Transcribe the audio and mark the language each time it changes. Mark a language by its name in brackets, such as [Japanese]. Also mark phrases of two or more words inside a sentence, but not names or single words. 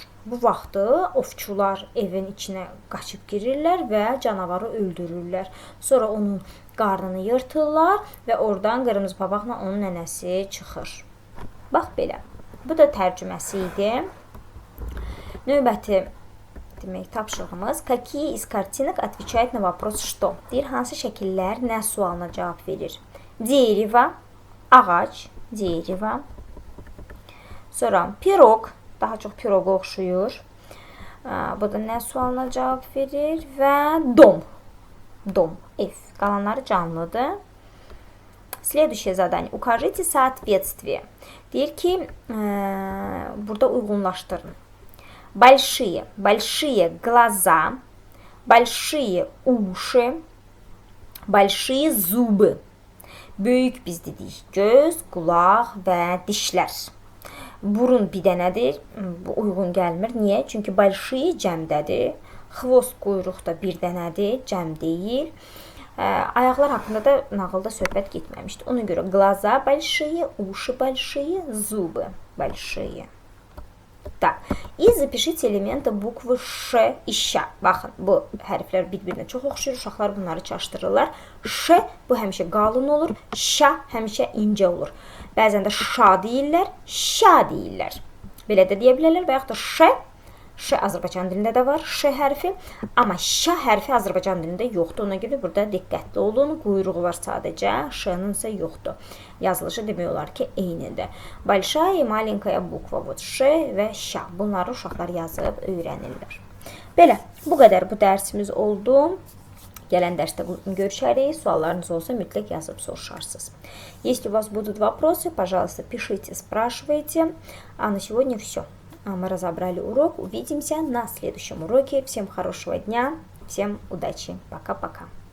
[Azerbaijani] Bu vaxtı ovçular evin içinə qaçıb girirlər və canavarı öldürürlər. Sonra onun qarnını yırtırlar və oradan qırmızı papaqla onun nənəsi çıxır. Bax belə. Bu da tərcüməsi idi. Növbəti demək tapşırığımız [Russian] какие из картинок отвечают на вопрос что? [Azerbaijani] Deyir, hansı şəkillər nə sualına cavab verir? [Russian] Дерево, ağac, дерево. [Azerbaijani] Sonra pirog, daha çox piroqa oxşuyur. Bu da nə sualına cavab verir və dom. Dom, ev. Qalanları canlıdır. [Russian] Следующее задание. Укажите соответствие. [Azerbaijani] Deyir ki, burada uyğunlaşdırın. [Russian] Большие, большие глаза, большие уши, большие zubы. [Azerbaijani] Böyük biz dedik göz, qulaq və dişlər. Burun bir dənədir, bu uyğun gəlmir. Niyə? Çünki большие cəmdədir. Xvost quyruq da bir dənədir, cəm deyil. Ayaqlar haqqında da nağılda söhbət getməmişdi. [Russian] Ona görə глаза большие, уши большие, зубы большие. Так, и запишите элементы bukvы Ş и Ş. [Azerbaijani] Baxın, bu hərflər bir-birinə çox oxşuyur. Uşaqlar bunları çaşdırırlar. Ş bu həmişə qalın olur, Ş həmişə incə olur. Bəzən də şa deyirlər, şa deyirlər. Belə də deyə bilərlər və yaxud da Ş Ş Azərbaycan dilində də var, Ş hərfi. Amma Ş hərfi Azərbaycan dilində yoxdur. Ona görə burada diqqətli olun. Quyruğu var sadəcə, Ş-nın isə yoxdur. Yazılışı demək olar ki, eynidir. [Russian] Большая и маленькая bukva. Вот Ş və Ş. [Azerbaijani] Bunları uşaqlar yazıb öyrənirlər. Belə, bu qədər bu dərsimiz oldu. Gələn dərsdə görüşərik. Suallarınız olsa mütləq yazıb soruşarsınız. [Russian] Если у вас будут вопросы, пожалуйста, пишите, спрашивайте. А на сегодня все. Мы разобрали урок. Увидимся на следующем уроке. Всем хорошего дня, всем удачи. Пока-пока.